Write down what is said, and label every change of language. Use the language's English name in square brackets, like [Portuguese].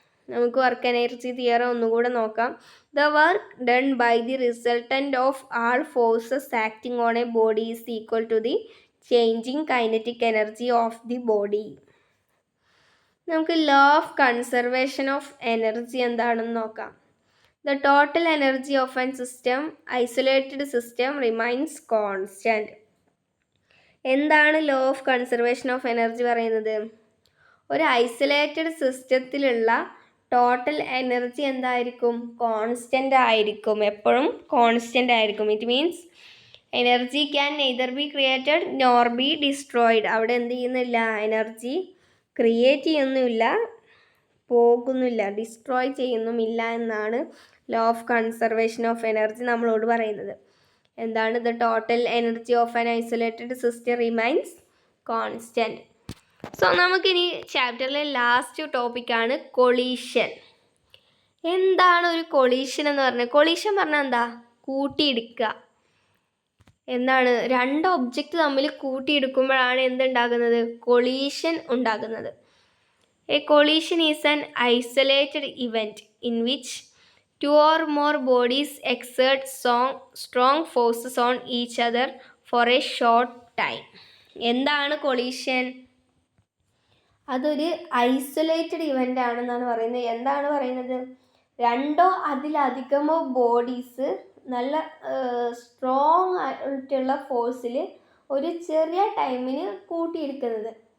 [Malayalam] നമുക്ക് work energy theorem ഒന്നുകൂടെ നോക്കാം. [English] The work done by the resultant of all forces acting on a body is equal to the changing kinetic energy of the body. [Malayalam] നമുക്ക് law of conservation of energy എന്താണെന്ന് നോക്കാം. [English] The total energy of a system, isolated system, remains constant. [Malayalam] എന്താണ് law of conservation of energy പറയുന്നത്? ഒരു isolated സിസ്റ്റത്തിലുള്ള total energy എന്തായിരിക്കും? Constant ആയിരിക്കും, എപ്പോഴും constant ആയിരിക്കും. [English] It means energy can neither be created nor be destroyed. [Malayalam] അവിടെ എന്ത് ചെയ്യുന്നില്ല? എനർജി ക്രിയേറ്റ് ചെയ്യുന്നില്ല, പോകുന്നില്ല, ഡിസ്ട്രോയ് ചെയ്യുന്നുമില്ല എന്നാണ് law of conservation of energy നമ്മളോട് പറയുന്നത്. എന്താണ്? [English] The total energy of an isolated system remains constant. [Malayalam] So നമുക്കിനി ചാപ്റ്ററിലെ ലാസ്റ്റ് ടോപ്പിക്കാണ് കൊളീഷൻ. എന്താണ് ഒരു കൊളീഷൻ എന്ന് പറഞ്ഞാൽ? കൊളീഷൻ പറഞ്ഞാൽ എന്താ? കൂട്ടിയിടിക്കുക. എന്താണ്? രണ്ട് ഒബ്ജക്റ്റ് തമ്മിൽ കൂട്ടിയിടിക്കുമ്പോഴാണ് എന്തുണ്ടാകുന്നത്? കൊളീഷൻ ഉണ്ടാകുന്നത്. [English] A collision is an isolated event in which two or more bodies exert strong forces on each other for a short time. [Malayalam] എന്താണ് കൊളീഷൻ? അതൊരു ഐസൊലേറ്റഡ് ഇവൻ്റ് ആണെന്നാണ് പറയുന്നത്. എന്താണ് പറയുന്നത്? രണ്ടോ അതിലധികമോ ബോഡീസ് നല്ല സ്ട്രോങ് ആയിട്ടുള്ള ഫോഴ്സിൽ ഒരു ചെറിയ ടൈമിന് കൂട്ടിയിടിക്കുന്നത്.